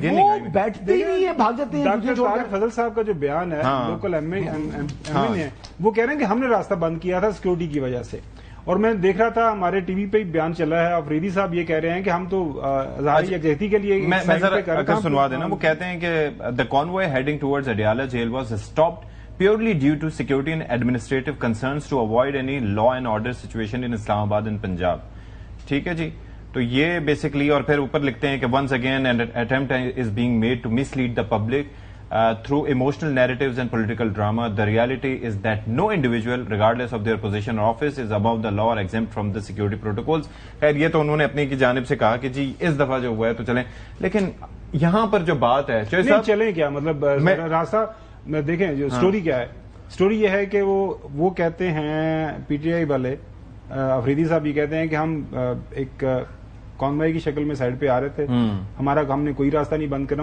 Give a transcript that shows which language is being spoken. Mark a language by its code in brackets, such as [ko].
[ur] وہ بیٹھتے ہی نہیں ہے, بھاگ جاتے ہیں. ڈاکٹر طارق فضل صاحب کا جو بیان ہے لوکل ایم این ہے, وہ کہہ رہے ہیں کہ ہم نے راستہ بند کیا تھا سیکورٹی کی وجہ سے. اور میں دیکھ رہا تھا ہمارے ٹی وی پہ بیان چلا ہے, آفریدی صاحب یہ کہہ رہے ہیں کہ ہم تو اظہار یکجہتی کے لیے سنوا دینا. وہ کہتے ہیں کہ [en] the convoy heading towards Adiala jail was stopped purely due to security and administrative concerns to avoid any law and order situation in Islamabad and Punjab. [ur] ٹھیک ہے جی. تو یہ بیسکلی, اور پھر اوپر لکھتے ہیں کہ [en] once again an attempt is being made to mislead the public through emotional narratives and political drama. The reality is that no individual, regardless of their position or office, is above the law or exempt from the security protocols. [ur] خیر یہ تو انہوں نے اپنی کی جانب سے کہا کہ جی اس دفعہ جو ہوا ہے تو چلیں, لیکن یہاں پر جو بات ہے چلیں کیا مطلب راستہ دیکھیں. جو سٹوری کیا ہے, سٹوری یہ ہے کہ وہ کہتے ہیں پی ٹی آئی والے, آفریدی صاحب یہ کہتے ہیں کہ ہم ایک کانوائے کی شکل میں سائڈ پہ آ رہے تھے, ہم نے کوئی راستہ نہیں بند کرنا.